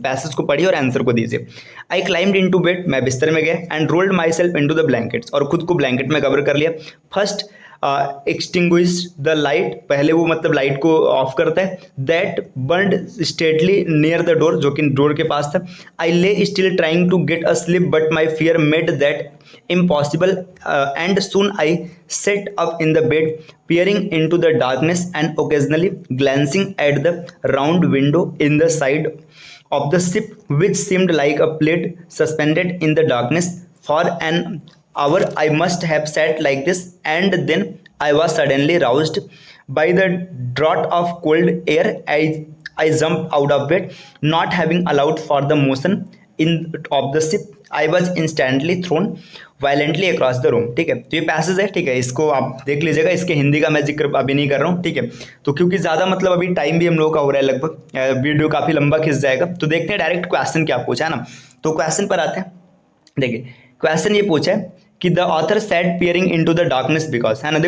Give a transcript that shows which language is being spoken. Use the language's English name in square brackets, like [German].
[Hindi] Passage को पढ़िए और आंसर को दीजिए। [English] I climbed into bed, [Hindi] मैं बिस्तर में गया, [English] and rolled myself into the blankets, [Hindi] और खुद को ब्लैंकेट में कवर कर लिया। [English] first extinguish the light, [Hindi] पहले वो मतलब लाइट को ऑफ करता है। [English] that burned steadily near the door, [Hindi] जो कि डोर के पास था। [English] I lay still trying to get a sleep but my fear made that impossible and soon I sat up in the bed peering into the darkness and occasionally glancing at the round window in the side of the ship which seemed like a plate suspended in the darkness. For an hour I must have sat like this, and then I was suddenly roused by the draught of cold air. I jumped out of bed, not having allowed for the motion in of the ship. I was instantly thrown violently across the room। [Hindi] ठीक है, तो ये passage है, ठीक है, इसको आप देख लीजिएगा। इसके हिंदी का मैं जिक्र अभी नहीं कर रहा हूँ, ठीक है। तो क्योंकि ज़्यादा मतलब अभी टाइम भी हम लोगों का हो रहा है, लगभग वीडियो काफ़ी लंबा खिंच जाएगा। तो देखते हैं डायरेक्ट क्वेश्चन क्या पूछा है ना। तो क्वेश्चन पर आते हैं। देखिए क्वेश्चन ये पूछा है कि [English] the author said peering into the darkness because, [Hindi] है ना।